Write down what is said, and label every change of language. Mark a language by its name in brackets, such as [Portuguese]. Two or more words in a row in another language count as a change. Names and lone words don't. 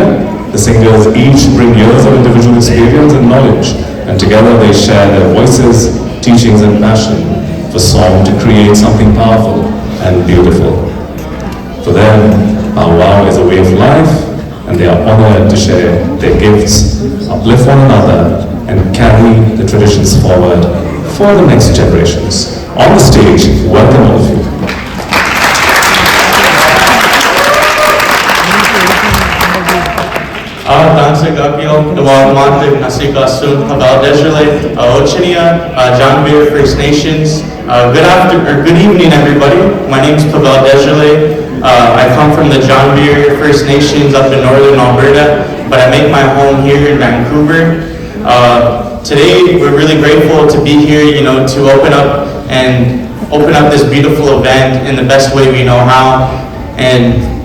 [English] The singers each bring years of individual experience and knowledge, and together they share their voices, teachings and passion for song to create something powerful and beautiful. For them, powwow is a way of life, and they are honored to share their gifts, uplift one another, and carry the traditions forward for the next generations. On the stage, welcome all of you. Dansa Gakil, Dawal Mantik, Nasika Sun, Habal Desrele, Ochinia, John Beer First Nations. Good evening, everybody. My name is Pavel Desrele. I come from the John Beer First Nations up in northern Alberta, but I make my home here in Vancouver. Today, we're really grateful to be here, to open up this beautiful event in the best way we know how.